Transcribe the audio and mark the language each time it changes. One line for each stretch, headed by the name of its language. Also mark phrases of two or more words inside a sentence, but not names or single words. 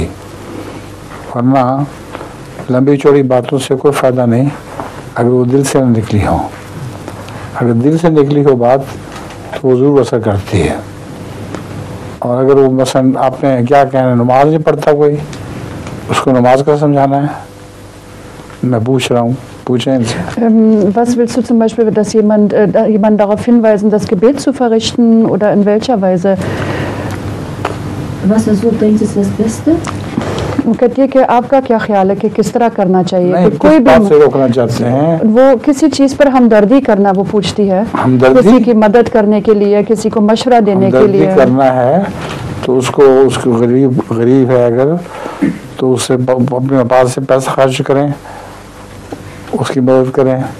Urdu: ورنہ لمبی چوڑی باتوں سے کوئی فائدہ نہیں اگر وہ دل سے نہ نکلی ہو. اگر دل سے نکلی ہو بات تو وہ ضرور اثر کرتی ہے. اور اگر وہ مثلا آپ نے کیا کہنا, نماز نہیں پڑھتا کوئی, اس کو نماز کا سمجھانا ہے. میں پوچھ رہا ہوں, پوچھیں ان سے.
German: Was willst du zum Beispiel, dass jemand darauf hinweisen, das Gebet zu verrichten, oder in welcher Weise? Was du denkst, ist das Beste?
Urdu: کہتی ہے کہ آپ کا کیا خیال ہے کہ کس طرح کرنا چاہیے؟ نہیں, کوئی بات سے روکنا چاہتے ہیں. وہ کسی چیز پر ہمدردی کرنا وہ پوچھتی ہے, کسی کی مدد کرنے کے لیے, کسی کو مشورہ دینے کے لیے. ہمدردی کرنا ہے تو اس کو غریب ہے اگر تو اس سے اپنے پاس سے پیسہ خرچ کریں, اس کی مدد کریں.